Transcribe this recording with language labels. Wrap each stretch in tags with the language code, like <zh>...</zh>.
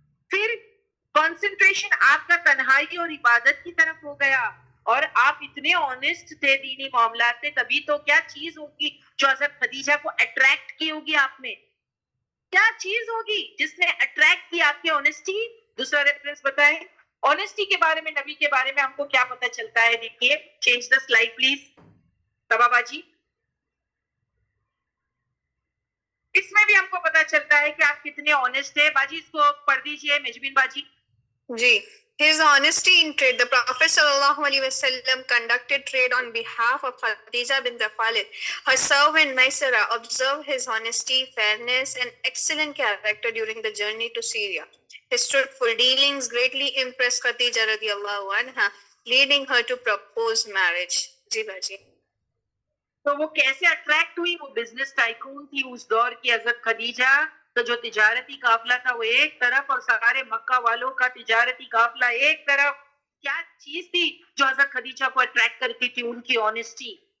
<ur>پھر کنسنٹریشن آپ کا تنہائی اور عبادت کی طرف ہو گیا اور آپ اتنے آنےسٹ تھے دینی معاملات میں, تبھی تو کیا چیز ہوگی جو حضرت خدیجہ کو اٹریکٹ کی ہوگی آپ میں, کیا چیز ہوگی جس نے اٹریکٹ کی آپ کی آنےسٹی. دوسرا ریفرنس بتائیں, آنےسٹی کے بارے میں نبی کے بارے میں ہم کو کیا پتہ چلتا ہے. دیکھیے,</ur> <en>change the slide please</en> <ur>تبا باجی. اس میں بھی ہم کو پتا چلتا ہے کہ آپ کتنے آنےسٹ ہیں. باجی اس کو پڑھ دیجئے, مجبین باجی.</ur> <en>جی. His honesty in trade. The Prophet sallallahu alaihi wasallam conducted trade on behalf of Khadija bint Khalid. Her servant Maisara observed his honesty, fairness, and excellent character during the journey to Syria. His truthful dealings greatly impressed Khadija radiyallahu anha, leading her to propose marriage.</en> <ur>جی باجی. تو وہ کیسے attract ہوئی؟ وہ business tycoon تھی اس دور کی حضرت خدیجہ, تو جو تجارتی قافلہ تھا وہ ایک طرف اور سارے مکہ والوں کا تجارتی قافلہ ایک طرف. کیا چیز تھی جو حضرت خدیجہ کو اٹریکٹ کرتی تھی؟ ان کی آنےسٹی.</ur>